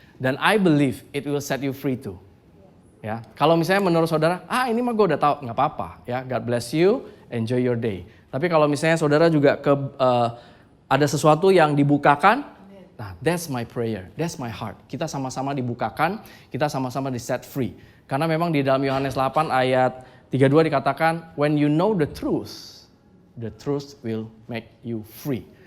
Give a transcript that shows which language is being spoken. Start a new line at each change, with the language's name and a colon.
English: Dan I believe it will set you free too.
Indonesian: Ya, kalau misalnya menurut saudara, ini mah gue udah tahu, nggak apa-apa.
English: Ya, God bless you, enjoy your day.
Indonesian: Tapi kalau misalnya saudara juga ada sesuatu yang dibukakan, nah,
English: that's my prayer, that's my heart.
Indonesian: Kita sama-sama dibukakan, kita sama-sama di set free. Karena memang di dalam Yohanes 8 ayat 32 dikatakan,
English: when you know the truth will make you free.